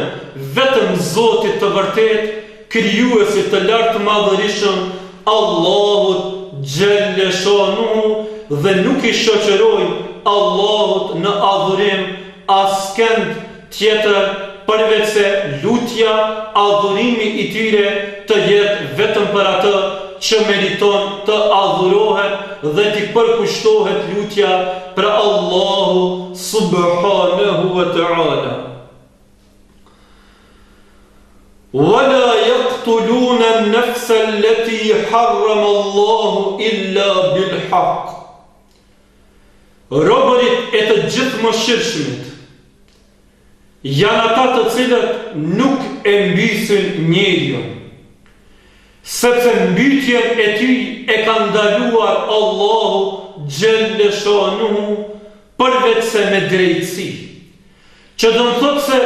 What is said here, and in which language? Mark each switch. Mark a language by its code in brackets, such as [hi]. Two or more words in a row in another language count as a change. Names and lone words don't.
[sq] vetëm Zotit të vërtet, krijuesit të lartë madhërishëm, Allahut [ar] جل شأنه, [sq] dhe nuk I shoqërojnë Allahut në adhurim askënd tjetër përveç se lutja, adhurimi I tyre të jetë vetëm për atë që meriton të adhurohet dhe t'i përkushtohet lutja për Allahu [ar] سبحانه وتعالى. وَلَا يَقْتُلُونَ النَّفْسَ الَّتِي حَرَّمَ اللَّهُ إِلَّا بِالْحَقِّ. [sq] Robërit e të gjithë mëshirshmit janë ata të cilët nuk e mbysin njeriun, sepse mbytjen e tyj e ka ndaluar Allahu [ar] جل شأنه [sq] përveç se me drejtësi, që do të thotë se